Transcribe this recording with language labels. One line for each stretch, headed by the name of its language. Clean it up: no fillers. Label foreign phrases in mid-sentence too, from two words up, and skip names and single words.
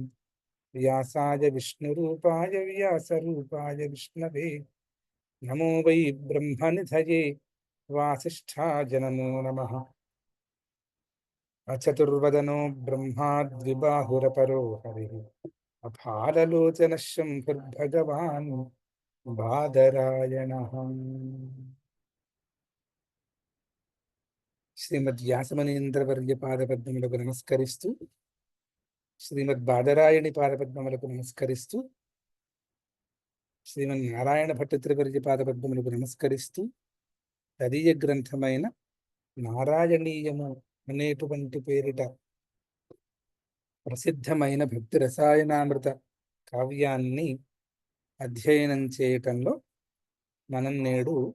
Sanskrit: व्यासाय विष्णुरूपाय व्यासरूपाय विष्णवे नमो वै ब्रह्मनिधये वासिष्ठाय नमो नमः. अचतुर्वदनो ब्रह्मा द्विबाहुरपरो हरिः अफाललोचनः शम्भुर्भगवान् बादरायणः.
Telugu: శ్రీమద్ వ్యాసమునీంద్రవర్య పాదపద్మములకు నమస్కరిస్తూ, శ్రీమద్ బాదరాయణి పాదపద్మములకు నమస్కరిస్తూ, శ్రీమన్నారాయణ భట్టతిరివర్య పాదపద్మములకు నమస్కరిస్తూ, తదీయ గ్రంథమైన నారాయణీయము అనేటువంటి పేరిట ప్రసిద్ధమైన భక్తి రసాయనామృత కావ్యాన్ని అధ్యయనం చేయటంలో మనం నేడు